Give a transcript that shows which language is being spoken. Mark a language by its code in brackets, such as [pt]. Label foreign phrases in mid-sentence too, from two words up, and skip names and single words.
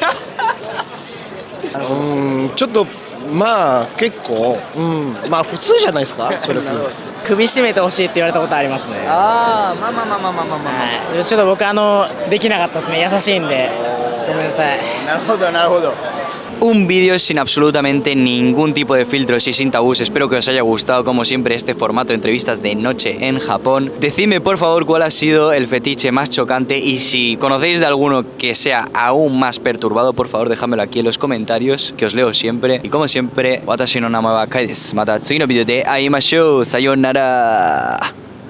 [ja] ちょっとまあ結構まあ普通じゃないですか。それ首絞めてほしいって言われたことありますね。まあちょっと僕できなかったですね。優しいんでごめんなさい。なるほどなるほど。 [es] Un vídeo sin absolutamente ningún tipo de filtros y sin tabús. Espero que os haya gustado, como siempre, este formato de entrevistas de noche en Japón. Decidme, por favor, cuál ha sido el fetiche más chocante y si conocéis de alguno que sea aún más perturbado, por favor, déjamelo aquí en los comentarios, que os leo siempre. Y como siempre, [ja] 私の名前はカイです. また次のビデオで会いましょう。さようなら.